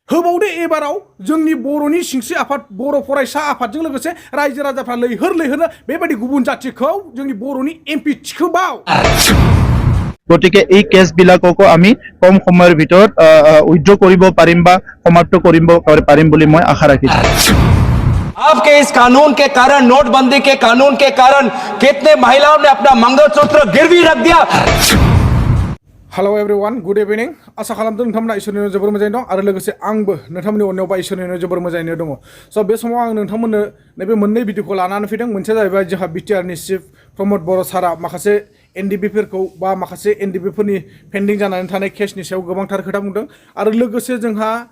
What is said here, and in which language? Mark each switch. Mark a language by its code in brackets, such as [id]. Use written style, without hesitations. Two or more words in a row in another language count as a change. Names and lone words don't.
[brx] होबावदो एबाराव जोंनि बर'नि सिंस्रि आफाद बर' फरायसा आफादजों लोगोसे रायजो राजाफ्रा लैहोरनो बेबायदि गुबुन जाथिखौ जोंनि बर'नि एमपि थिखोबाव [as] গতিকে এই কেছবিলাককো আমি কম সময়ৰ ভিতৰত উইথড্ৰ কৰিব পাৰিম বা সমাপ্ত কৰিব পাৰিম বুলি মই আশা ৰাখিছোঁ। [hi] आपके इस कानून के कारण, नोटबंदी के कानून के कारण कितने महिलाओं ने अपना मंगलसूत्र गिरवी रख दिया। [en] Hello everyone, good evening. [brx] आशा खालामदों नोंथांमोना इसोरनि जोबोर मोजाङै दं आरो लोगोसे आंबो नोंथांमोननि अननायाव बा इसोरनि जोबोर मोजाङैनो दङ। स' बे समाव आं नोंथांमोननो नैबे मोननै भिडिअखौ लानानै फैदों। मोनसेया जाहैबाय जोंहा बिटिआरनि चिफ प्रमद बर' सारा माखासे एनडिबिफोरखौ बा माखासे एनडिबिफोरनि पेन्डिं जानानै थानाय केसनि सायाव गोबांथार खोथा बुंदों आरो लोगोसे जोंहा